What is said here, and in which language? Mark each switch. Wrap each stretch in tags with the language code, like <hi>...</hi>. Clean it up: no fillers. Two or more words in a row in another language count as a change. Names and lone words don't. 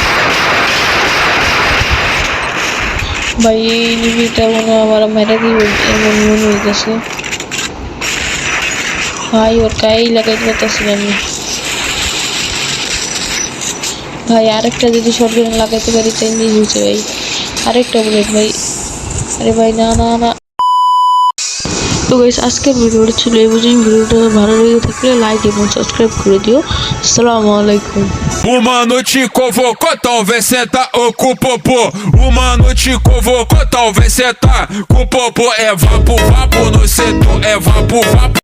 <bn>ভাই এই এনিমিটা মনে হয় আমার মেরে দিবে এমন মনে হইতেছে ভাই ওর গায়ে লাগাইতে পারতেছি না আমি ভাই আরেকটা যদি শটগান লাগাইতে পারি তাহলেই হয়েছে ভাই আরেকটা বুলেট ভাই আরে ভাই না না না তো গাইস আজকের ভিডিওটা ছিল এই পর্যন্ত ভিডিওটা ভালো লেগে থাকলে লাইক এবং সাবস্ক্রাইব করে দিও</bn> <ar>السلام عليكم</ar> <pt>O mano te convocou, talvez cê tá com o popô. O mano te convocou, talvez cê tá com o popô. É vapo, vapo no setor, é vapo, vapo.</pt>